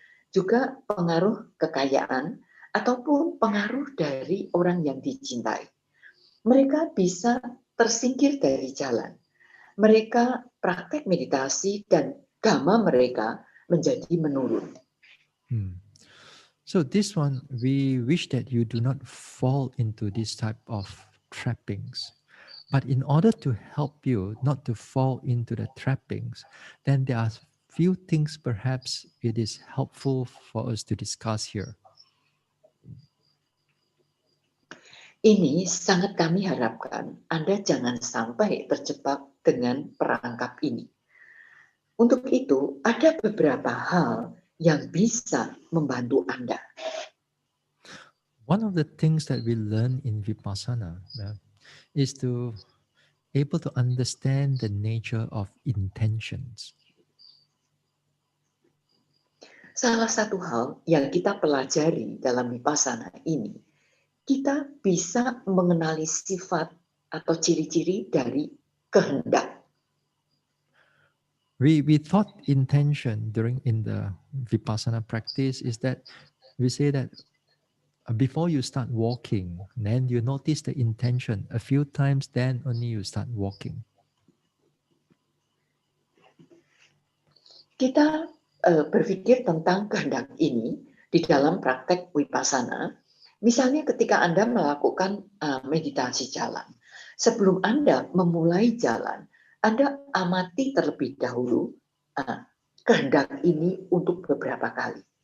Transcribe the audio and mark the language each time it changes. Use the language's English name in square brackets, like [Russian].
[Indonesian] Juga pengaruh kekayaan ataupun pengaruh dari orang yang dicintai. Mereka bisa tersingkir dari jalan. Mereka praktek meditasi dan Dhamma mereka menjadi menurun. [English] So this one, we wish that you do not fall into this type of trappings. But in order to help you not to fall into the trappings, then there are few things perhaps it is helpful for us to discuss here. [Indonesian] Ini sangat kami harapkan Anda jangan sampai terjebak dengan perangkap ini. Untuk itu, ada beberapa hal yang bisa membantu Anda. [English] One of the things that we learn in Vipassana is to able to understand the nature of intentions. [Indonesian] Salah satu hal yang kita pelajari dalam Vipassana ini, kita bisa mengenali sifat atau ciri-ciri dari kehendak. [English] We thought intention in the Vipassana practice is that we say that before you start walking, then you notice the intention a few times, then only you start walking. [Indonesian] Kita berpikir tentang kehendak ini di dalam praktek Vipassana. Misalnya ketika Anda melakukan meditasi jalan, sebelum Anda memulai jalan, Anda amati terlebih dahulu kehendak ini untuk beberapa kali.